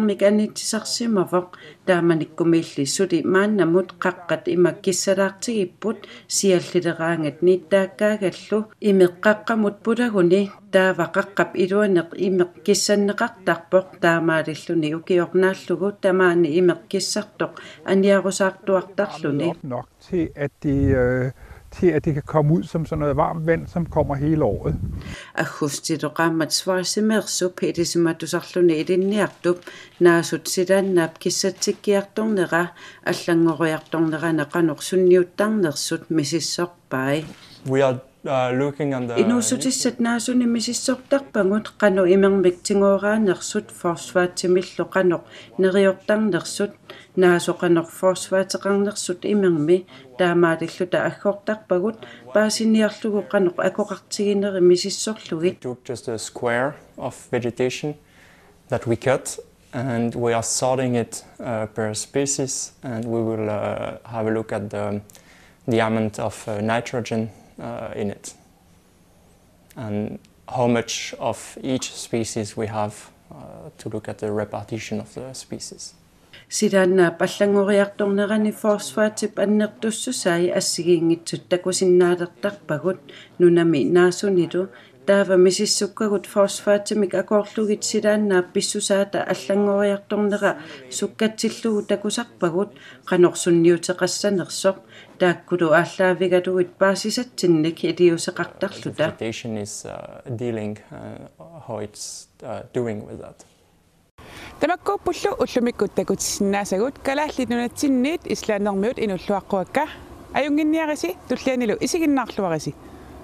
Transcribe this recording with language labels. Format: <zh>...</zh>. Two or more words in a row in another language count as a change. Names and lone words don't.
<kl>anitsisarsimavoq taamanikkumillissuti maannamut qaqqat imakkissalaartigipput siallileraangat niittaakkaagallu imeqqaqqamut pulaguni taavaqaqqap iluaneq imeqqissanneqartarpoq taamaalilluni ukiornaallugu tamaani imeqqissartoq aniarusaartuartarluni</kl> <da>nok til at det kan komme ud som sådan noget varmt vand, som kommer hele året.</da> <kl>Ahustitoqaammat svarsimersup edisimatusarluni ilinniartup naasut sidannaap kissatsikkiartornera allangoriartornera neqanorsunniuttarnersut misissorpai.</kl> <en>We are looking on the</en> <kl>Inusutissat naasuni misissortarpangut qanu imermiktingooraanersut forsvaatsimillu qanoq neriortarnersut naasoqanoq forsvaateqarnersut imermi taamaalilluta aggortarpagut paasiniarlugu qanoq akoqartigineri misissorlugi.</kl> <en>took just a square of vegetation that we cut and we are sorting it per species and we will have a look at the amount of nitrogen in it and how much of each species we have to look at the repartition of the species.</en> <kl>Sidanna pallangoriartornerani forsvaatip annertussusai assigiingitsut takusinnaalertarpagut nunami naasunilu taava misissukkagut forsvaatimik akorlugit sidanna pissusaata allangoriartornera sukkatsillugu takusarpagut qanorsunniuteqassanersoq taakkulu aallaavigatuit paasisatsinnik iliuseqartarluta.</kl> <en>Vegetation is dealing how it's doing with that.</en> <kl>Tamakkuuppullu ullumikkut takutissinnaasagут kalaallinunatsinniit islaanermiut inulluaqquakka ajunginniarisi tullianilu isiginnaarluarisi</kl>